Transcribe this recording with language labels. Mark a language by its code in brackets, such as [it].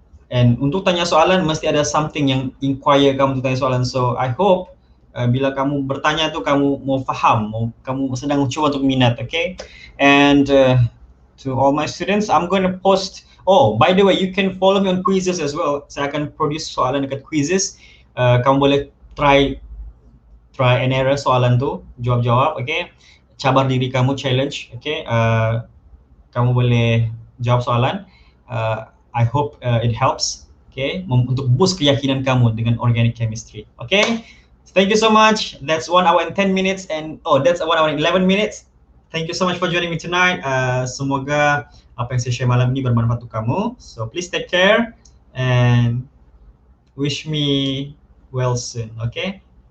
[ms] And untuk tanya soalan mesti ada something yang inquire kamu untuk tanya soalan. So I hope bila kamu bertanya tu kamu mau faham, kamu sedang cuba untuk minat, okay? [en] And to all my students, I'm going to post. Oh, by the way, you can follow me on quizzes as well. [ms] Saya akan produce soalan dekat quizzes. Kamu boleh try and error soalan tu, jawab-jawab, okay? Cabar diri kamu, challenge, okay? Kamu boleh jawab soalan. [en] I hope it helps, okay? [ms] Untuk boost keyakinan kamu dengan organic chemistry, okay? [en] Thank you so much. That's 1 hour and 10 minutes, and that's 1 hour and 11 minutes. Thank you so much for joining me tonight. [ms] Semoga apa yang saya share malam ini bermanfaat untuk kamu. [en] So please take care and wish me well soon, okay?